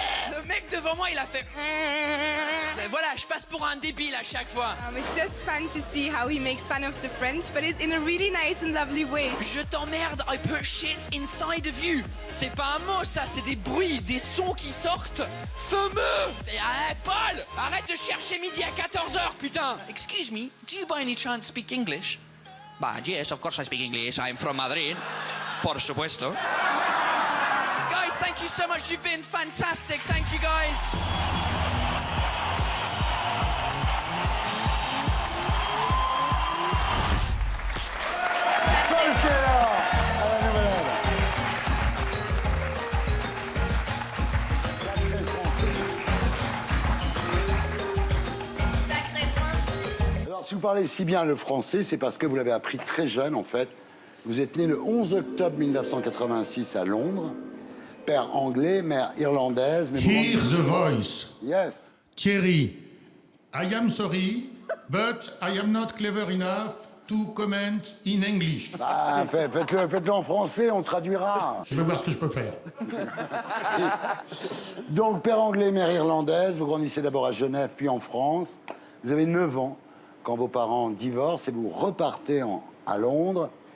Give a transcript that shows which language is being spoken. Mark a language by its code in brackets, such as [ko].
[fr] Le mec devant moi, il a fait. Voilà, je passe pour un débile à chaque fois. [en] It's just fun to see how he makes fun of the French, but it's in a really nice and lovely way. [fr] Je t'emmerde, [en] I put shit inside of you. [fr] C'est pas un mot ça, c'est des bruits, des sons qui sortent fameux. Hey, Paul, arrête de chercher midi à 14h, putain. [en] Excuse me, do you by any chance speak English? Bah, yes, of course I speak English. I'm from Madrid. [es] Por supuesto. [en] Guys, thank you so much. You've been fantastic. Thank you, guys. [fr] Paul Taylor à la Nouvelle Ève. Alors, si vous parlez si bien le français, c'est parce que vous l'avez appris très jeune, en fait. Vous êtes né le 11 octobre 1986 à Londres. Père anglais, mère irlandaise. Mais [en] Hear the voice. Yes. Thierry, I am sorry, but I am not clever enough to comment in English. [fr] Ah, faites-le en français, on traduira. Je vais voir ce que je peux faire. Donc, père anglais, mère irlandaise. Vous grandissez d'abord à Genève, puis en France. Vous avez 9 ans quand vos parents divorcent et vous repartez à Londres.